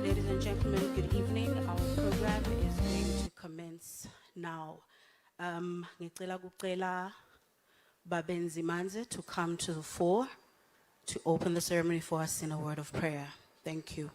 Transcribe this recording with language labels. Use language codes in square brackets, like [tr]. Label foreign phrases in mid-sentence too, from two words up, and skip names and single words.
[en] and gentlemen, good evening. Our program is going to commence now. [ss] Ngicela kucela [en] Babenzi Manze to come to the fore to open the ceremony for us in a word of prayer. Thank you.